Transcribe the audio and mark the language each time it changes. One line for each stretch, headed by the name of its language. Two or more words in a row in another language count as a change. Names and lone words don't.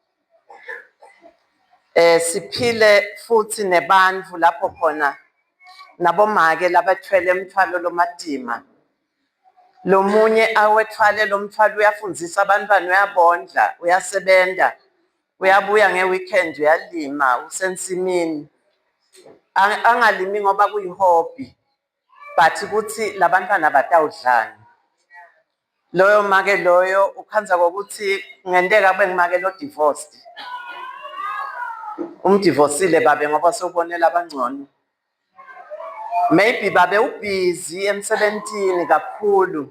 Swati: Siphile futhi nebantu lapho khona nabomake labathwele umthwalo lomadima. Lo munye awethwale lo mthwalo uyafundzisa abantwana, uyabondla, uyasebenza, uyabuya ngeweekend uyalima, usensimini. Angalimi ngoba kuyihobby, but ukuthi labantwana batawudlani. Loyo make loyo ukhanza kokuthi ngenteka bengimake lo divorced. Umdivorcile babe ngoba sewubonela abangcono. Maybe babe ubusy emsebentini kakhulu.